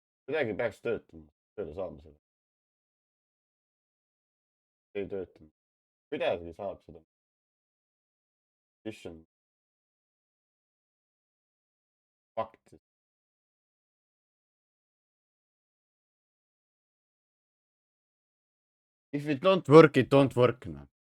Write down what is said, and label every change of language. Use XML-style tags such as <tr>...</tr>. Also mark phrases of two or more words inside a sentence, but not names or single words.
<et>kuidagi peaks töötama, tööle saama seda. Ei töötanud. Kuidagi saab seda. Mission. Fakt.</et> <en>If it don't work, it don't work. No.</en>